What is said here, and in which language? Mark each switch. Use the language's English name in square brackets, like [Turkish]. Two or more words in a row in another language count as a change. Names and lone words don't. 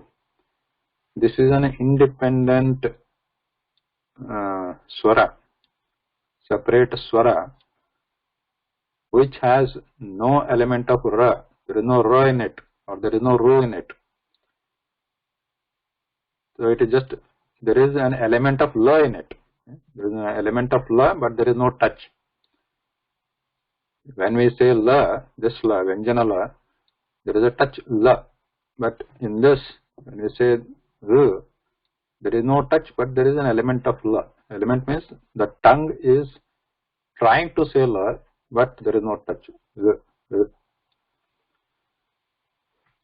[English] This is an independent swara, separate swara, which has no element of ra. There is no ra in it, or there is no ru in it. So it is just, there is an element of la in it. There is an element of la, but there is no touch. When we say la, this la, vyanjana la, there is a touch la. But in this, when we say ru, there is no touch, but there is an element of la. Element means the tongue is trying to say la, but there is no touch.